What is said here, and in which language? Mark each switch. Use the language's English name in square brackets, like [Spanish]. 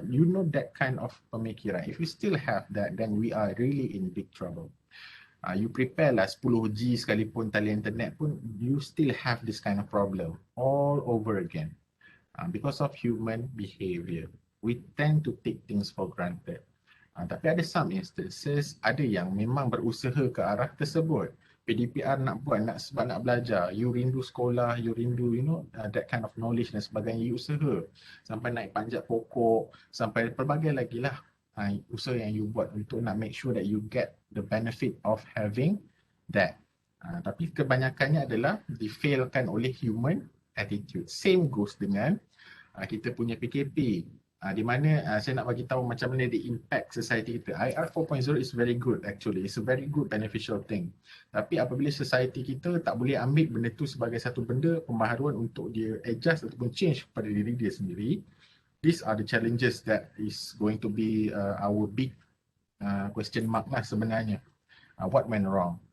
[English] You know that kind of [Malay] pemikiran. [English] If you still have that, then we are really in big trouble. You prepare [Malay] lah 10G sekalipun tali internet pun, [English] you still have this kind of problem all over again. Because of human behavior, we tend to take things for granted. [Malay] Tapi ada [English] some instances, [Malay] ada yang memang berusaha ke arah tersebut. PDPR nak buat sebab nak belajar, you rindu sekolah, you rindu [English] that kind of knowledge [Malay] dan sebagainya, you usaha sampai naik panjat pokok, sampai pelbagai lagi lah usaha yang you buat untuk nak [English] make sure that you get the benefit of having that. [Malay] Tapi kebanyakannya adalah difailkan oleh [English] human attitude. Same goes [Malay] dengan kita punya PKP. Di mana saya nak bagi tahu macam mana dia impact society kita. [English] IR 4.0 is very good actually. It's a very good beneficial thing. [Malay] Tapi apabila society kita tak boleh ambil benda tu sebagai satu benda pembaharuan untuk dia adjust ataupun change kepada diri dia sendiri, [English] these are the challenges that is going to be our big question mark [Malay] lah sebenarnya. [English] What went wrong?